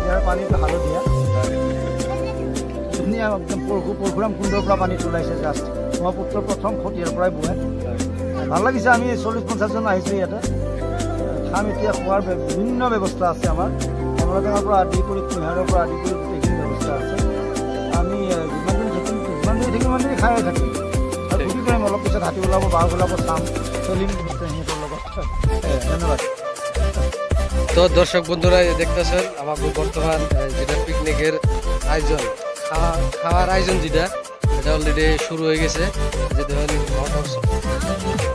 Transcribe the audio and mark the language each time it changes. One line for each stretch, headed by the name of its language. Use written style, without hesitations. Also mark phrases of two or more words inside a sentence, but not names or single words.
Assamese: পানীটো হালধীয়া ধুনীয়া একদম পৰশুৰাম কুণ্ডৰ পৰা পানী ওলাইছে জাষ্ট ব্ৰহ্মপুত্ৰ প্ৰথম খতিয়াৰ পৰাই বয় ভাল লাগিছে আমি 40-50 জন আহিছোঁ ইয়াতে খাম এতিয়া খোৱাৰ বিভিন্ন ব্যৱস্থা আছে আমাৰ কমলাটেঙাৰ পৰা আদি কৰি কুঁহিয়াৰৰ পৰা আদি কৰি গোটেইখিনি ব্যৱস্থা আছে আমি যিমান দিন থাকিম খাই থাকিম আৰু ফূৰ্তি কৰিম অলপ পিছত হাতী ওলাব বাঘ ওলাব চাম চলিম সিহঁতৰ লগত ধন্যবাদ
Bangla: তো দর্শক বন্ধুরা দেখতেছেন আমাকে বর্তমান যেটা পিকনিকের আয়োজন খাওয়ার আয়োজন যেটা এটা অলরেডি শুরু হয়ে গেছে যে দেখেন